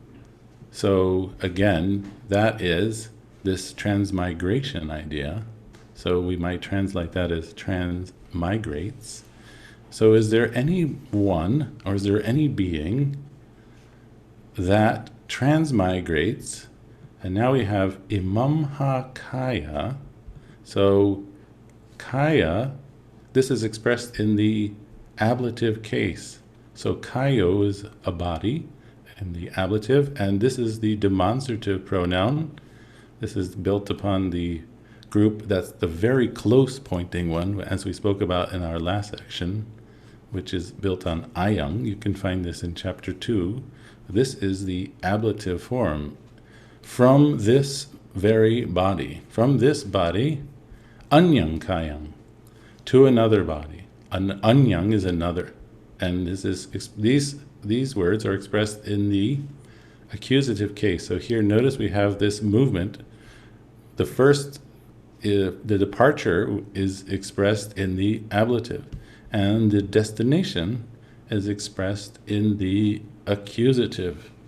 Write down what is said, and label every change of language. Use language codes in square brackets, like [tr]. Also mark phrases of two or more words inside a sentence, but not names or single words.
[en] So again, that is this transmigration idea. So we might translate that as transmigrates. So is there any one, or is there any being that transmigrates? And now we have [pi] imamha kaya. [en] So kaya, this is expressed in the ablative case. So kayo is a body in the ablative, and this is the demonstrative pronoun. This is built upon the group that's the very close pointing one, as we spoke about in our last section, which is built on ayang. You can find this in chapter 2. This is the ablative form. From this very body, from this body, [pi] anyang kayang, [en] to another body. An anyang is another. And this is these words are expressed in the accusative case. So here, notice we have this movement. The first, the departure is expressed in the ablative, and the destination is expressed in the accusative.